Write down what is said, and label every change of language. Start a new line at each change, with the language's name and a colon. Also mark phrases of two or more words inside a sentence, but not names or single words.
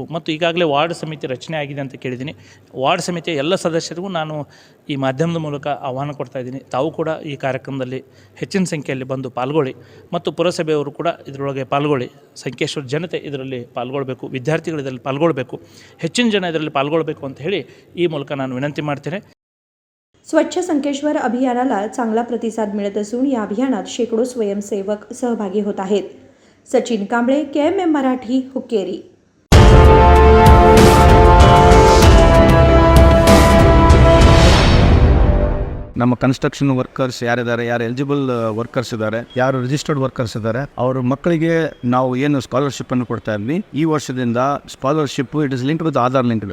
Kannada: ಮತ್ತು ಈಗಾಗಲೇ ವಾರ್ಡ್ ಸಮಿತಿ ರಚನೆ ಆಗಿದೆ ಅಂತ ಕೇಳಿದ್ದೀನಿ. ವಾರ್ಡ್ ಸಮಿತಿಯ ಎಲ್ಲ ಸದಸ್ಯರಿಗೂ ನಾನು ಈ ಮಾಧ್ಯಮದ ಮೂಲಕ ಆಹ್ವಾನ ಕೊಡ್ತಾಯಿದ್ದೀನಿ. ತಾವು ಕೂಡ ಈ ಕಾರ್ಯಕ್ರಮದಲ್ಲಿ ಹೆಚ್ಚಿನ ಸಂಖ್ಯೆಯಲ್ಲಿ ಬಂದು ಪಾಲ್ಗೊಳ್ಳಿ ಮತ್ತು ಪುರಸಭೆಯವರು ಕೂಡ ಇದರೊಳಗೆ ಪಾಲ್ಗೊಳ್ಳಿ. ಸಂಕೇಶ್ವರ ಜನತೆ ಇದರಲ್ಲಿ ಪಾಲ್ಗೊಳ್ಬೇಕು, ವಿದ್ಯಾರ್ಥಿಗಳು ಇದರಲ್ಲಿ ಪಾಲ್ಗೊಳ್ಬೇಕು, ಹೆಚ್ಚಿನ ಜನ ಇದರಲ್ಲಿ ಪಾಲ್ಗೊಳ್ಬೇಕು ಅಂತ ಹೇಳಿ ಈ ಮೂಲಕ ನಾನು विनंती ಮಾಡ್ತೇನೆ.
Marathi: स्वच्छ संकेश्वर अभियानाला चांगला प्रतिसाद मिळत असून या अभियानात शेकडो स्वयंसेवक सहभागी होत आहेत. सचिन कांबळे, KMM मराठी, हुक्केरी.
Kannada: ನಮ್ಮ
English: construction workers
Kannada: ಯಾರಿದ್ದಾರೆ, ಯಾರು
English: eligible workers
Kannada: ಇದ್ದಾರೆ, ಯಾರು
English: registered workers
Kannada: ಇದ್ದಾರೆ, ಅವ್ರ ಮಕ್ಕಳಿಗೆ ನಾವು ಏನು ಸ್ಕಾಲರ್ಶಿಪ್ ಅನ್ನು ಕೊಡ್ತಾ ಇದ್ವಿ. ಈ ವರ್ಷದಿಂದ
English: scholarship it is link with Aadhaar link.